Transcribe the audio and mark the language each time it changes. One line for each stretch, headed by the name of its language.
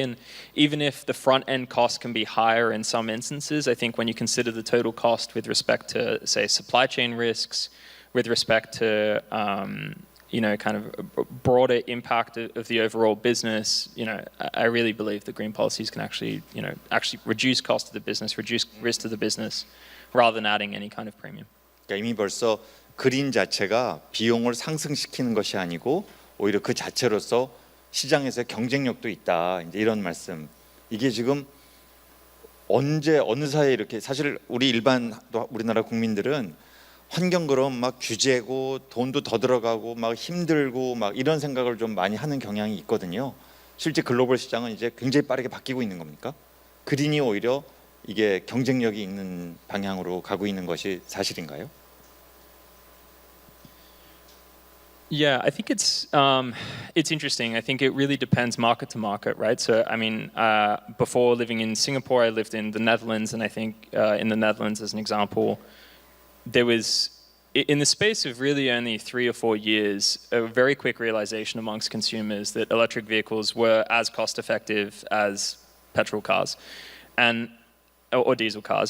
English: And even if the front end cost can be higher in some instances, I think when you consider the total cost with respect to, say, supply chain risks, with respect to, kind of a broader impact of the overall business, I really believe that green policies can actually reduce cost to the business, reduce risk to the business, rather than adding any kind of premium.
Korean: 그러니까 이미 벌써 그린 자체가 비용을 상승시키는 것이 아니고 오히려 그 자체로서 시장에서 경쟁력도 있다. 이제 이런 말씀. 이게 지금 언제 어느 사이에 이렇게 사실 우리나라 국민들은 환경 그럼 막 규제고 돈도 더 들어가고 막 힘들고 막 이런 생각을 좀 많이 하는 경향이 있거든요. 실제 글로벌 시장은 이제 굉장히 빠르게 바뀌고 있는 겁니까? 그린이 오히려 이게 경쟁력이 있는 방향으로 가고 있는 것이 사실인가요?
English: Yeah, I think it's interesting. I think it really depends market to market, right? So, I mean, before living in Singapore, I lived in the Netherlands, and I think in the Netherlands, as an example, there was, in the space of really only 3 or 4 years, a very quick realization amongst consumers that electric vehicles were as cost effective as petrol cars, and or diesel cars.